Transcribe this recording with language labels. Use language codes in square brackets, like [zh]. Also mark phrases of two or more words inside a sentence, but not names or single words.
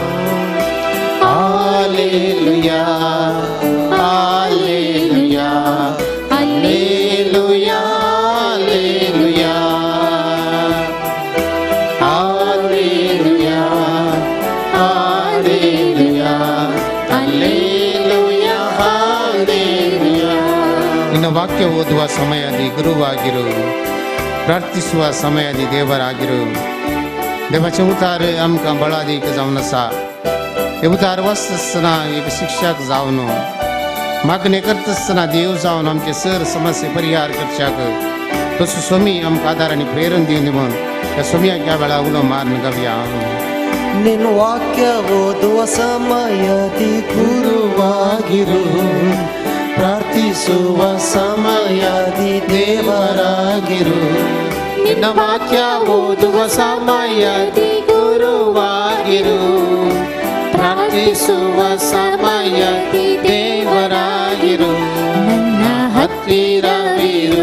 [kn] ಹಲ್ಲೆಲೂಯಾ, ಹಲ್ಲೆಲೂಯಾ, ಹಲ್ಲೆಲೂಯಾ, ಹಲ್ಲೆಲೂಯಾ, ಹಲ್ಲೆಲೂಯಾ, ಹಲ್ಲೆಲೂಯಾ, ಹಲ್ಲೆಲೂಯಾ. ನಿನ್ನ ವಾಕ್ಯ ಓದುವ ಸಮಯದಿ ಗುರುವಾಗಿರು, ಪ್ರಾರ್ಥಿಸುವ ಸಮಯದಿ ದೇವರಾಗಿರು. [kok] देवाचे उतार आमकां बळादीक जावन आसा. हे उतार वाचता आसतना एक शिक्षक जावन मागणी करता आसतना देव जावन आमचे सर समस्या परिहार करच्याक तसो स्वामी आमकां आदार आनी प्रेरण दिवन दी म्हूण त्या स्वाम्याक ह्या वेळा उलो मारून गावया. [kn] ನಿನ್ನ ವಾಕ್ಯ ಓದುವ ಸಮಯದಿ ಗುರುವಾಗಿರು, ಪ್ರಾರ್ಥಿಸುವ ಸಮಯದಿ ದೇವರಾಗಿರು. ನಿನ್ನ ವಾಕ್ಯ ಓದುವ ಸಮಯದಿ ಗುರುವಾಗಿರು, ಪ್ರಾರ್ಥಿಸುವ ಸಮಯದಿ ದೇವರಾಗಿರು, ನನ್ನ ಹತ್ತಿರವಿರು.